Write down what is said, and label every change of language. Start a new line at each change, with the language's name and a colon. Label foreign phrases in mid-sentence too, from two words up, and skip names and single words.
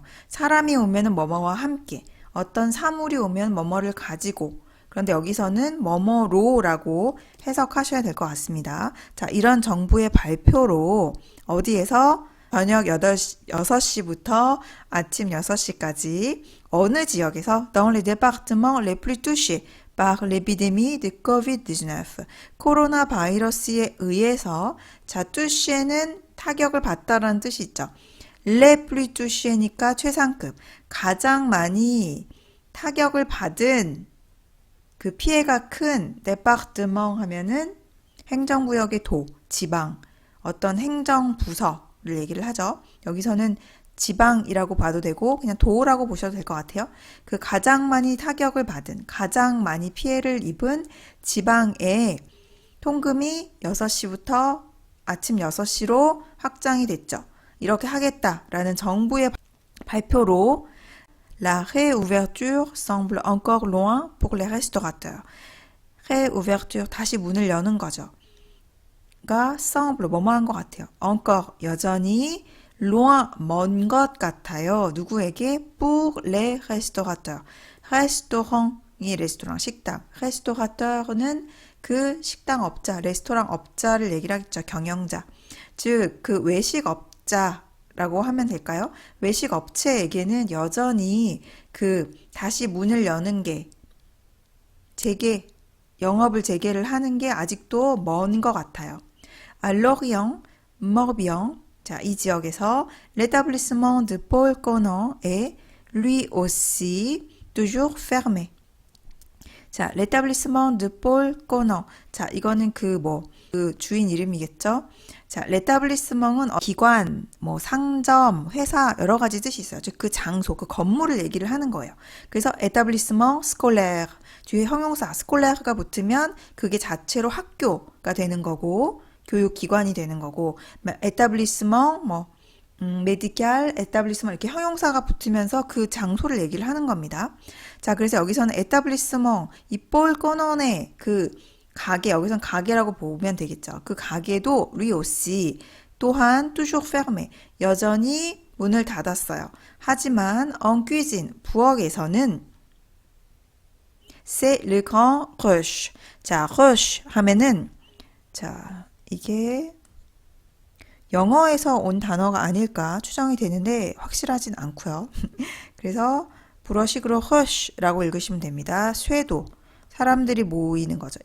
Korean: 사람이 오면은 뭐뭐와 함께, 어떤 사물이 오면 뭐뭐를 가지고, 그런데 여기서는 뭐뭐로라고 해석하셔야 될 것 같습니다. 자, 이런 정부의 발표로 어디에서 저녁 6시부터 아침 6시까지 어느 지역에서
French: dans les départements les plus touchés par l'épidémie de COVID-19
Korean: 코로나 바이러스에 의해서 자, touché는 타격을 받다라는 뜻이 있죠.
French: les plus touché
Korean: 니까 최상급, 가장 많이 타격을 받은 그 피해가 큰 département 하면은 행정구역의 도, 지방, 어떤 행정부서를 얘기를 하죠. 여기서는 지방이라고 봐도 되고 그냥 도라고 보셔도 될 것 같아요. 그 가장 많이 타격을 받은, 가장 많이 피해를 입은 지방에 통금이 6시부터 아침 6시로 확장이 됐죠. 이렇게 하겠다라는 정부의 발표로
French: La réouverture semble encore loin pour les restaurateurs. réouverture,
Korean: 다시 문을 여는 거죠. 가 semble, 뭐뭐한 것 같아요. encore, 여전히 loin, 먼 것 같아요. 누구에게?
French: pour les restaurateurs.
Korean: restaurant이 레스토랑, 식당. restaurateur는 그 식당 업자, 레스토랑 업자를 얘기를 하겠죠. 경영자. 즉, 그 외식업자라고 하면 될까요? 외식업체에게는 여전히 그 다시 문을 여는 게 영업을 재개를 하는 게 아직도 먼 것 같아요.
French: à Lorient, Morbihan,
Korean: 자, 이 지역에서
French: l'établissement de Paul Conan est lui aussi toujours fermé. 자, l'établissement de Paul Conan.
Korean: 자, 이거는 그 주인 이름이겠죠? 자, l'établissement은 기관, 상점, 회사 여러 가지 뜻이 있어요. 즉, 그 장소, 그 건물을 얘기를 하는 거예요.
French: 그래서 établissement scolaire.
Korean: 뒤에 형용사 scolaires,가 붙으면 그게 자체로 학교가 되는 거고, 교육기관이 되는 거고, établissement,
French: médical, établissement
Korean: 이렇게 형용사가 붙으면서 그 장소를 얘기를 하는 겁니다. 자, 그래서 여기서는 에타블리스먼, 이볼 꺼너네 그 가게, 여기서는 가게라고 보면 되겠죠. 그 가게도 리오시 또한
French: toujours fermé,
Korean: 여전히 문을 닫았어요.
French: 하지만 en cuisine, 부엌에서는 c'est le grand rush.
Korean: 자, rush 하면은 자, 이게 영어에서 온 단어가 아닐까 추정이 되는데 확실하진 않고요. 그래서 불어식으로 hush라고 읽으시면 됩니다. 쇄도, 사람들이 모이는 거죠.